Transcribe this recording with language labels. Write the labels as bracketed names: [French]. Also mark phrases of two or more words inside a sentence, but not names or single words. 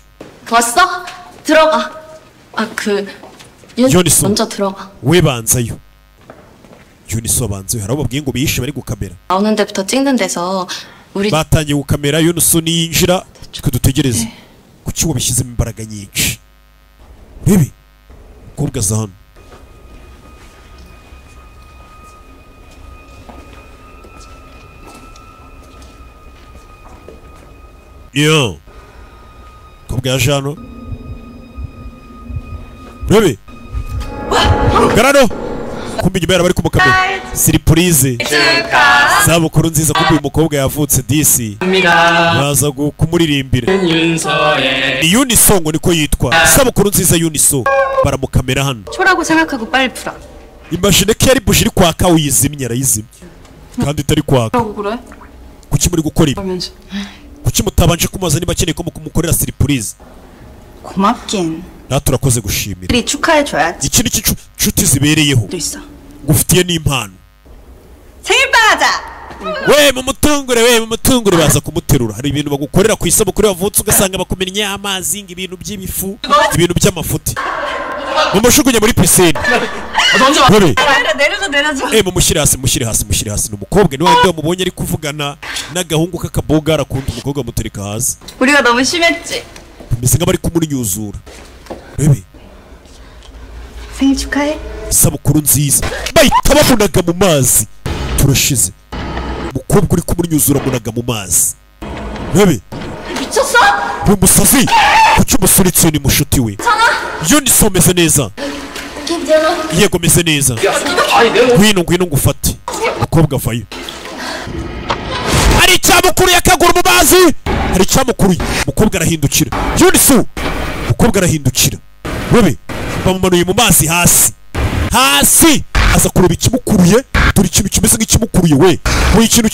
[Korean] 왔어? 들어가. Yoniso 먼저 들어가. [Kinyarwanda] we banzayo Yoniso banzayo hari abo babwiye ngo bihishe bari gukamera [Korean] 나오는 데부터 찍는 데서 우리 [Kinyarwanda] batangiye gukamera Yoniso niyinjira twe dutegereze kuki wabishyizemo imbaraga nyinshi Bibi kobwa za hano Yo kobwa yaje hano Bibi Garano kumbi nyuma bari kumukamera surprise zabukuru nziza kumbi uyu mukobwa yavutse disi baza kumuririmbira ni Yuniso ngo niko yitwa sabukuru nziza Yuniso baramukamera hano [Korean] 초라고 생각하고 빨리 풀어. [Kinyarwanda] imashine ko yari buji iri kwaka uyizimye arayizimye kandi itari kwaka [Korean] 뭐라고 그래? [Kinyarwanda] kuki muri gukora ibi [Korean] 그러면서 [Kinyarwanda] kuki mutabanje kumubaza niba akeneye ko mukumukorera surprise [Korean] 고맙긴. [Kinyarwanda] natwe turakoze gushimira [Korean] 우리 축하해줘야지. [Kinyarwanda] iki ni inshuti zibereyeho [Korean] 또 있어. [Kinyarwanda] ngufitiye n'impano [Korean] 생일빵 하자. [Kinyarwanda] we mumutungure baza kumuterura hari ibintu bagukorera ku isabukuru yavutse ugasanga bakumennye amazi ngo ibintu by'ibifu ibintu by'amafuti mumushugunye muri pisine Bebe [Korean] 내려줘. [Kinyarwanda] mumushyire hasi ni umukobwa niwe wabyo mubonye ari kuvugana n'agahungu k'akaboga arakunda umukobwa amutereka hasi [Korean] 우리가 너무 심했지. [Kinyarwanda] bimeze nk'abari kumunyuzura Bebe [Korean] 생일 축하해. [Kinyarwanda] isabukuru nziza bahita bamunaga mu mazi turashize umukobwa uri kumunyuzura amunaga mu mazi Bebe [Korean] 미쳤어? [Kinyarwanda] uri umusazi kuki umusuritse ni mushuti we Yuniso umeze neza [Korean] 괜찮아. [Kinyarwanda] yego meze neza ngwino ngufate umukobwa avayo hari icyamukuruye akaguru mu mazi hari icyamukuruye umukobwa arahindukira Yuniso umukobwa arahindukira Bebe bamumanuye mu mazi hasi aza kureba ikimukuruye dore ikintu kimeze nk'ikimukuruye we buri ikintu